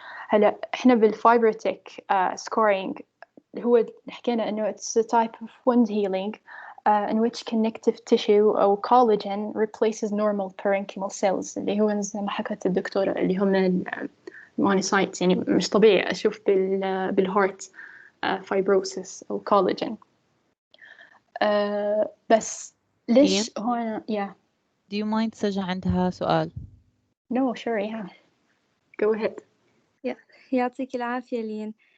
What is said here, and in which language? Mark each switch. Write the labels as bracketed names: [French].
[Arabic] هلا احنا بالفايبرتك scoring هو حكينا انه [English] it's a type of wound healing in which connective tissue [Arabic] أو [English] collagen replaces normal parenchymal cells، [Arabic] اللي هو زي ما حكت الدكتورة اللي هم المونوسايتس. يعني مش طبيعي أشوف بالهارت fibrosis أو collagen. بس ليش هون [English] Do you mind [Arabic] سجا عندها سؤال؟ [English] No, sure, yeah. Go ahead. Yeah, [Arabic] يعطيك العافية لين.